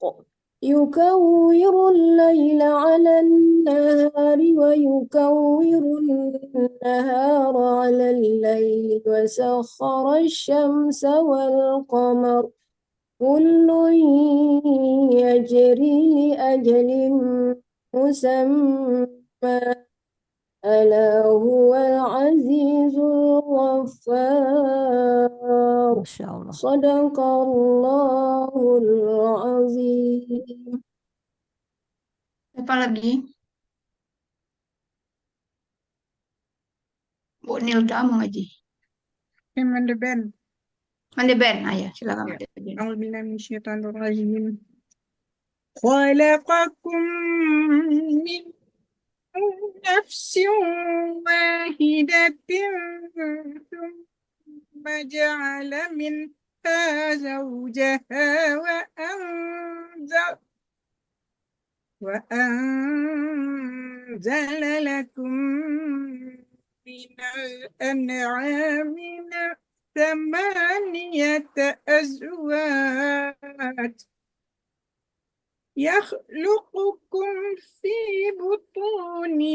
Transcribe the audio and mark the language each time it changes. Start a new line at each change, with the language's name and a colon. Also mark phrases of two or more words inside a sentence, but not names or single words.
Arabic: يكور الليل على النهار ويكور النهار على الليل وسخر الشمس والقمر كل يجري لأجل مسمى ألا هو العزيز الغفار. ما شاء الله. صدق الله العظيم.
Indonesian: Apa lagi? Bu Nilda mau ngaji. Manda Ben. Mandi Ben, ayah silakan Ya. Mandi Ben.
Arabic: أعوذ بالله من الشيطان الرجيم. خلقكم من نفس واحدة ثم جعل منها زوجها وأنزل لكم من الأنعام ثمانية أزواج يخلقكم في بطون